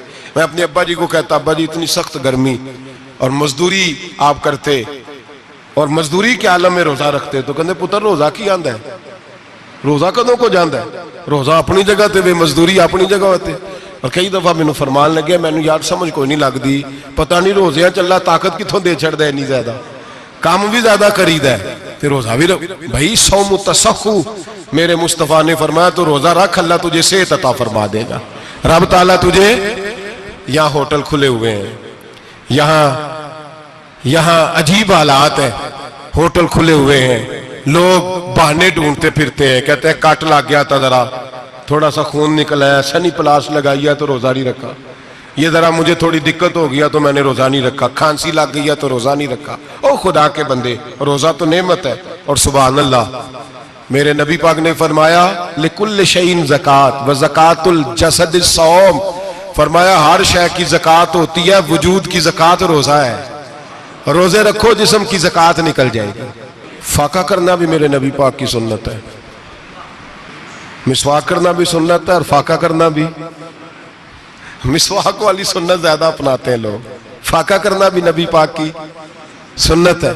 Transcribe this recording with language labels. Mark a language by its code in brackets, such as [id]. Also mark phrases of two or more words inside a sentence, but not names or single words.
[ur] میں اپنے ابا جی کو کہتا ابا جی اتنی سخت گرمی اور مزدوری آپ کرتے اور مزدوری کے عالم میں روزہ رکھتے، تو کہتے [pa] پتر روزہ کی آندا ہے، روزہ کدوں کو جاندا ہے، روزہ اپنی جگہ تے وے [ur] مزدوری اپنی جگہ ہوتے۔ اور کئی دفعہ [pa] مینوں فرمان لگے، مینوں یار سمجھ کوئی نہیں لگدی، پتہ نہیں روزیاں چ اللہ طاقت کتھوں دے چھڑدا ہے، اتنی زیادہ کام بھی زیادہ کریدا ہے تے روزہ بھی بھائی [ar] صوم تصحو، [ur] میرے مصطفیٰ نے فرمایا تو روزہ رکھ، اللہ تجھے صحت عطا فرما دے گا۔ رب تعالیٰ تجھے، یہاں ہوٹل کھلے ہوئے ہیں، یہاں عجیب حالات ہیں، ہوٹل کھلے ہوئے ہیں، لوگ بہانے ڈھونڈتے پھرتے ہیں، کہتے ہیں کٹ لگ گیا تھا، ذرا تھوڑا سا خون نکل آیا، سنی پلاس لگائی ہے تو روزہ نہیں رکھا، یہ ذرا مجھے تھوڑی دقت ہو گیا تو میں نے روزہ نہیں رکھا، کھانسی لگ گئی ہے تو روزہ نہیں رکھا۔ او خدا کے بندے، روزہ تو نعمت ہے۔ اور سبحان اللہ، میرے نبی پاک نے فرمایا [ar] لِكُلِّ شَيْءٍ زَكَاةٌ وَزَكَاةُ الْجَسَدِ الصَّوْمُ، [ur] فرمایا ہر شے کی زکوٰۃ ہوتی ہے، وجود کی زکوٰۃ روزہ ہے، روزے رکھو جسم کی زکوٰۃ نکل جائے گی۔ فاقہ کرنا بھی میرے نبی پاک کی سنت ہے، مسواک کرنا بھی سنت ہے، اور فاقہ کرنا بھی، مسواک والی سنت زیادہ اپناتے ہیں لوگ، فاقہ کرنا بھی نبی پاک کی سنت ہے۔